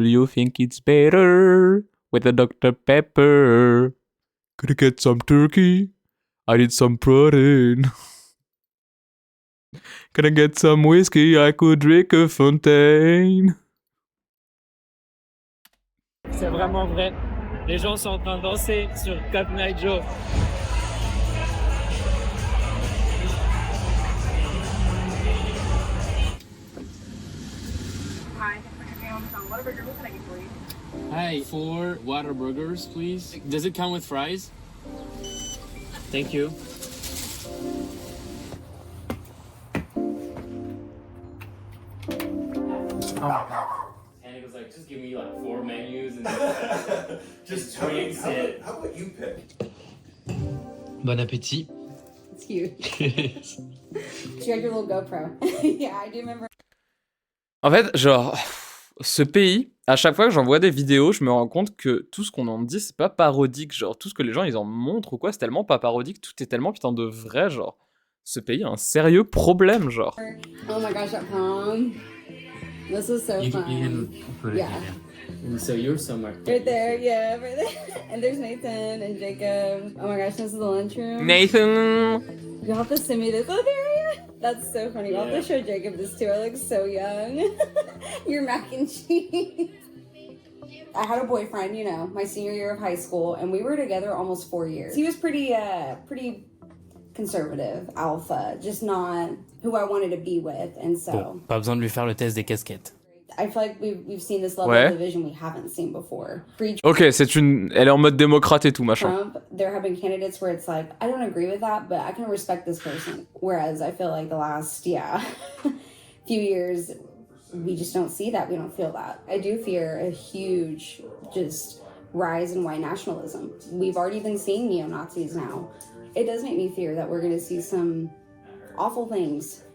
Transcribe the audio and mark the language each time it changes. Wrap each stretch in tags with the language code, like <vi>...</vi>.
<en>You think it's better with a Dr. Pepper? Could I get some turkey? I need some protein. Can I get some whiskey? I could drink a fontaine.</en> <fr>C'est vraiment vrai. Les gens sont en train de danser sur Cotton Eye Joe.</fr> <en>Hi, 4 water burgers, please. Does it come with fries? Thank you. And it was like, just give me like 4 menus and just drinks it. How about you pick?</en> <fr>Bon appétit.</fr> <en>It's cute. You had your little GoPro. Yeah, I do remember.</en> <fr>En fait, genre, ce pays, à chaque fois que j'en vois des vidéos, je me rends compte que tout ce qu'on en dit, c'est pas parodique. Genre, tout ce que les gens, ils en montrent ou quoi, c'est tellement pas parodique, tout est tellement putain de vrai, genre. Ce pays a un sérieux problème, genre.</fr> <en>Oh my gosh, at prom. This was so fun. You can put it Yeah. here. And so you're somewhere. Right there, yeah, right there. And there's Nathan and Jacob. Oh my gosh, this is the lunchroom. Nathan! You'll have to send me this. Oh, there you are. That's so funny. You'll have to show Jacob this too. I look so young. Your mac and cheese. I had a boyfriend, you know, my senior year of high school, and we were together almost 4 years. He was pretty conservative, alpha, just not who I wanted to be with, and so...</en> <fr>Bon, pas besoin de lui faire le test des casquettes.</fr> <en>I feel like we've seen this level</en> <fr>Ouais.</fr> <en>of division we haven't seen before.</en> <fr>Ok, elle est en mode démocrate et tout, machin.</fr> <en>Trump, there have been candidates where it's like, I don't agree with that, but I can respect this person. Whereas I feel like the last, few years, we just don't see that. We don't feel that. I do fear a huge just rise in white nationalism. We've already been seeing neo-Nazis now. It does make me fear that we're going to see some awful things.</en>